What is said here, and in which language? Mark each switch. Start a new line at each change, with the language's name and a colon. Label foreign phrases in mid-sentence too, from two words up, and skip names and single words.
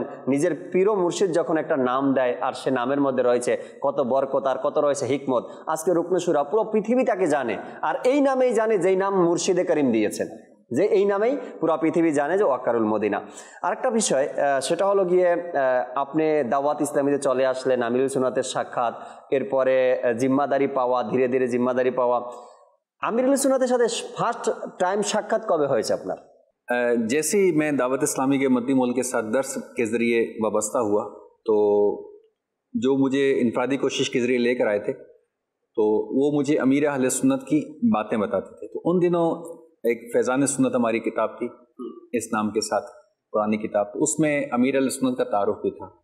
Bangla: নিজের পীর মুর্শিদ যখন একটা নাম দেয় আর সে নামের মধ্যে রয়েছে কত বরকত আর কত রয়েছে হিকমত, আজকে রুকনেশ্বরা পুরো পৃথিবী তাকে জানে আর এই নামেই জানে যেই নাম মুর্শিদে করিম দিয়েছেন, যে এই নামেই পুরো পৃথিবী জানে যে ওয়াকারুল মদিনা. আরেকটা বিষয় সেটা হলো গিয়ে আপনি দাওয়াত ইসলামীতে চলে আসলেন, আমিরুল সুন্নাতের সাক্ষাৎ, এরপরে জিম্মাদারি পাওয়া, ধীরে ধীরে জিম্মাদারি পাওয়া. আমিরুল সুন্নাতের সাথে
English: first time
Bangla: সাক্ষাৎ কবে হয়েছে আপনার?
Urdu: جیسے ہی میں دعوت اسلامی کے مدنی مول کے ساتھ درس کے ذریعے وابستہ ہوا تو جو مجھے انفرادی کوشش کے ذریعے لے کر آئے تھے تو وہ مجھے امیر اہل سنت کی باتیں بتاتے تھے. تو ان دنوں ایک فیضان سنت ہماری کتاب تھی اس نام کے ساتھ، پرانی کتاب، تو اس میں امیر اہل سنت کا تعارف بھی تھا.